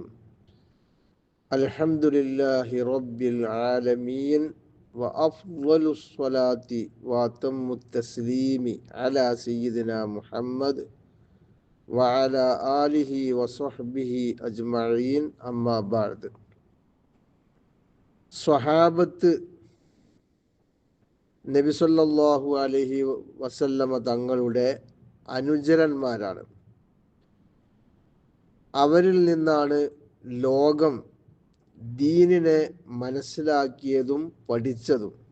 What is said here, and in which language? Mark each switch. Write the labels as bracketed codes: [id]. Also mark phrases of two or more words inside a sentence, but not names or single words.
[ar] الحمد لله رب العالمين وأفضل الصلاة وأتم التسليم على سيدنا محمد وعلى آله وصحبه أجمعين. أما بعد. [ml] സ്വഹാബത്ത് നബി [ar] صلى الله عليه وسلم [ml] തങ്ങളുടെ അനുചരന്മാരാണ്. അവരിൽ നിന്നാണ് ലോകം ദീനിനെ മനസ്സിലാക്കിയതും പഠിച്ചതും.